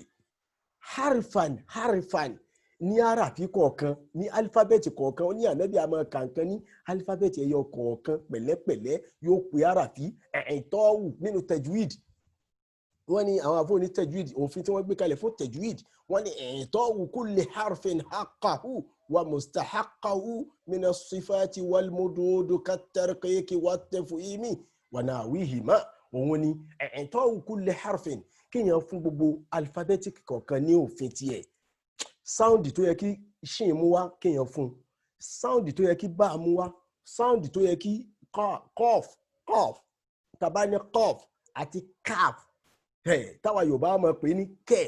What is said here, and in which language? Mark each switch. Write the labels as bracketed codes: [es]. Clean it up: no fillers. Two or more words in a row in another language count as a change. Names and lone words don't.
[yo] harfan ní àràfí kọ̀ọ̀kan, ní alifábẹ́ẹ̀tì kọ̀ọ̀kan. ó ní ànábì a máa ka nǹkan ní alifábẹ́ẹ̀tì ẹyọ kọ̀ọ̀kan pẹ̀lẹ́pẹ̀lẹ́, yóò pè àràfí ẹ̀ẹ́tọ́wù nínú tajwid. wọ́n ní àwọn àfọ́ ní tajwid, òfin tí wọ́n gbé kalẹ̀ fún tajwid, wọ́n ní [ar] إعطاء كل حرف حقه ومستحقه من الصفات والمدود كالترقيق والتفخيم ونحوهما. [yo] òun ni [ar] إعطاء كل حرف, [yo] kéèyàn fún gbogbo alphabetic kọ̀ọ̀kan ní òfin tiẹ̀. sáùndì tó yẹ kí ṣìn mú wá kéèyàn fún, sáùndì tó yẹ kí bá mú wá, sáùndì tó yẹ kí kọ́f tàbá ní kọ́f àti káf, táwa Yorùbá máa pè ní kef.